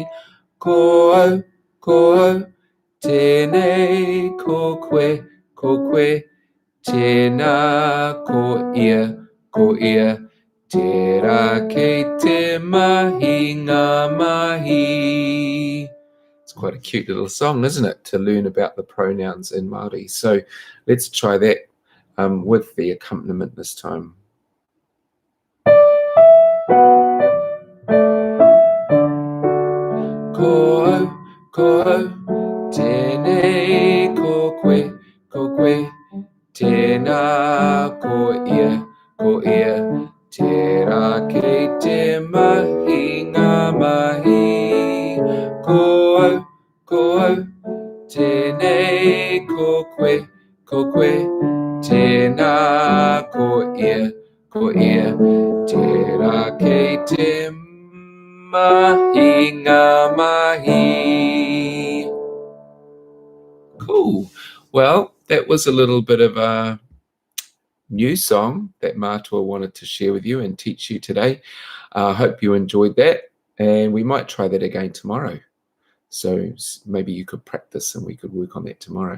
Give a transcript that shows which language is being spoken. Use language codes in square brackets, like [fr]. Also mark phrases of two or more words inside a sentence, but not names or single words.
[mi] Ko au, tēnei, ko koe, tēnā, ko ia, tērā kei te mahi, ngā mahi. [en] It's quite a cute little song, isn't it, to learn about the pronouns in Māori. So let's try that with the accompaniment this time. [mi] Ko au, tēnei, ko koe, tēnā, ko ia, tērā kei te mahi, ngā mahi. Ko au, tēnei, ko koe, tēnā, ko ia, tērā kei te mahi, ngā mahi. [en] Cool. Well, that was a little bit of a new song that Matua wanted to share with you and teach you today. I hope you enjoyed that, and we might try that again tomorrow. So maybe you could practice and we could work on that tomorrow.